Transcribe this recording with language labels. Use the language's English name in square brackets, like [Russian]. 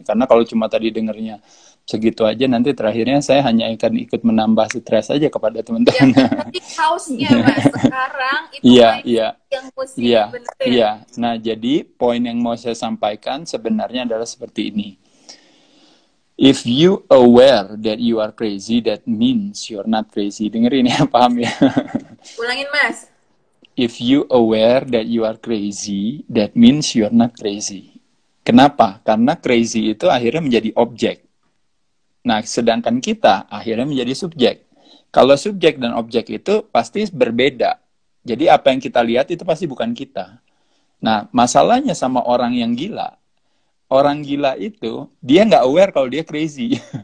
[Indonesian] Karena kalau cuma tadi dengernya segitu aja, nanti terakhirnya saya hanya akan ikut menambah stres aja kepada teman-teman. Ya, tadi kaosnya Mas, sekarang itu yang musik bener ya? Iya. Nah, jadi poin yang mau saya sampaikan sebenarnya adalah seperti ini. [English] If you aware that you are crazy, that means you're not crazy. [Indonesian] Dengerin ya, paham ya? Ulangin Mas. [English] If you aware that you are crazy, that means you're not crazy. [Indonesian] Kenapa? Karena crazy itu akhirnya menjadi objek. Nah, sedangkan kita akhirnya menjadi subjek. Kalau subjek dan objek itu pasti berbeda. Jadi apa yang kita lihat itu pasti bukan kita. Nah, masalahnya sama orang yang gila. Orang gila itu, dia nggak aware kalau dia crazy.